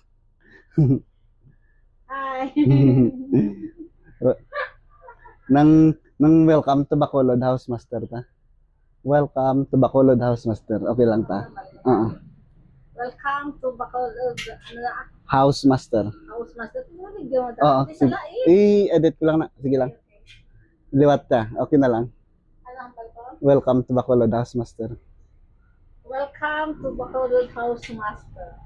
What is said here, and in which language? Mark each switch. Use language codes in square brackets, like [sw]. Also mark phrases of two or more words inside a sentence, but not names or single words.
[en] Hi! nang welcome to Bacolod House Master ta. Welcome to Bacolod House Master. [hil] Okay lang ta. [en] Welcome to Bacolod House Master. House Master. [hil] Video mo Oo. ta. Isa lang I-edit ko lang na. Sige lang. Liwat ka. Okay na lang. [tl] Alam ko. [en] Welcome to Bacolod House Master. Welcome to Bacolod House Master.